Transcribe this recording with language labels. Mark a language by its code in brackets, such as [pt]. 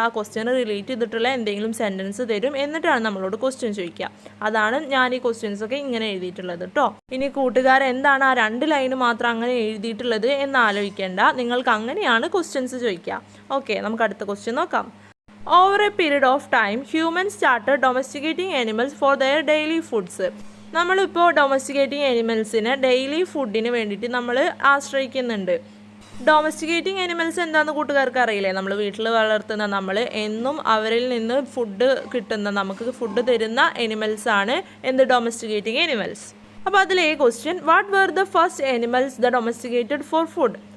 [ml] ആ question relate ചെയ്തിട്ടുള്ള എന്തെങ്കിലും സെൻറ്റൻസ് തരും, എന്നിട്ടാണ് നമ്മളോട് ക്വസ്റ്റ്യൻ ചോദിക്കുക. അതാണ് ഞാൻ ഈ ക്വസ്റ്റ്യൻസൊക്കെ ഇങ്ങനെ എഴുതിയിട്ടുള്ളത് കേട്ടോ. ഇനി കൂട്ടുകാർ എന്താണ് ആ 2 ലൈന് മാത്രം അങ്ങനെ എഴുതിയിട്ടുള്ളത് എന്ന് ആലോചിക്കേണ്ട, നിങ്ങൾക്ക് അങ്ങനെയാണ് ക്വസ്റ്റ്യൻസ് ചോദിക്കുക. ഓക്കെ, നമുക്ക് അടുത്ത ക്വസ്റ്റ്യൻ നോക്കാം. [en] Over a period of time, humans started domesticating animals for their daily foods. [ml] നമ്മളിപ്പോൾ ഡൊമസ്റ്റിക്കേറ്റിംഗ് ആനിമൽസിനെ ഡെയിലി ഫുഡിന് വേണ്ടിയിട്ട് നമ്മൾ ആശ്രയിക്കുന്നുണ്ട്. ഡൊമസ്റ്റിക്കേറ്റിംഗ് ആനിമൽസ് എന്താണെന്ന് കൂട്ടുകാർക്ക് അറിയില്ലേ? നമ്മൾ വീട്ടിൽ വളർത്തുന്ന, നമ്മൾ എന്നും അവരിൽ നിന്ന് ഫുഡ് കിട്ടുന്ന, നമുക്ക് ഫുഡ് തരുന്ന ആനിമൽസാണ് എന്ത്? [en] Domesticating animals. [ml] അപ്പോൾ അതിലെ [en] Question, what were the first animals the domesticated for food?